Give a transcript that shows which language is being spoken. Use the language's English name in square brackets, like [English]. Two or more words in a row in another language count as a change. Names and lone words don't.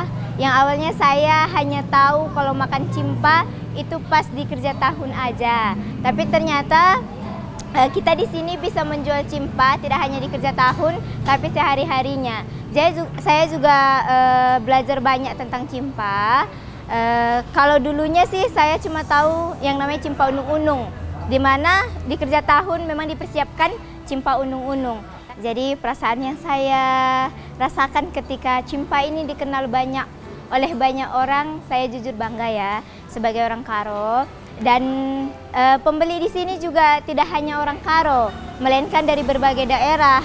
[Indonesian] Yang awalnya saya hanya tahu kalau makan cimpa itu pas di kerja tahun aja. Tapi ternyata kita di sini bisa menjual cimpa tidak hanya di kerja tahun, tapi sehari-harinya. Jadi saya juga belajar banyak tentang cimpa. Kalau dulunya sih saya cuma tahu yang namanya cimpa unung-unung, di mana di kerja tahun memang dipersiapkan cimpa unung-unung. Jadi perasaan yang saya rasakan ketika cimpa ini dikenal oleh banyak orang, saya jujur bangga ya sebagai orang Karo. Dan pembeli di sini juga tidak hanya orang Karo, melainkan dari berbagai daerah.